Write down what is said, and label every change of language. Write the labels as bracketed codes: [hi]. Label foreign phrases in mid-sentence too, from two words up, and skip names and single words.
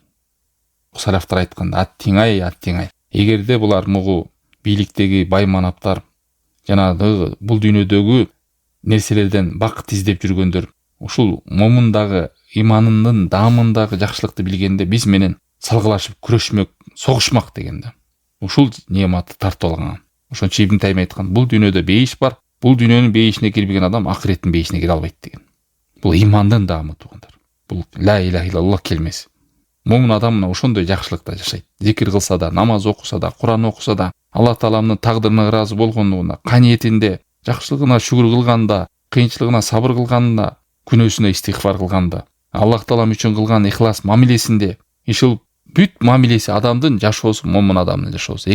[ky] Салафтар айтканда аттиңай. Эгерде булар мугу бийликтеги бай манаптар жанагы бул дүйнөдөгү нерселерден бакыт издеп жүргөндөр ушул момундагы иманынын даамындагы жакшылыкты билгенде биз менен салгылашып күрөшмөк, согушмак дегенде ушул неаматты тартып алган. Ошон үчүн Ибн Тайми айткан, бул дүйнөдө бейиш бар, бул дүйнөнүн бейишине кирбеген адам акыреттин бейишине кире албайт деген. Бул имандын даамы туугандар. Бул [ar] لا إله إلا الله [ky] келмеси. Момун адам мына ошондой жакшылыкта жашайт. Зикир кылса да, намаз окуса да, Куран окуса да, Аллах тааламдын тагдырына ыраазы болгондугуна, каниетинде, жакшылыгына шүгүр кылганда, кыйынчылыгына сабыр кылганда, күнөөсүнө истигфар кылганда, Аллах таалам үчүн кылган ихлас мамилесинде, ушул бүт мамилеси адамдын жашоосу, момун адамдын жашоосу.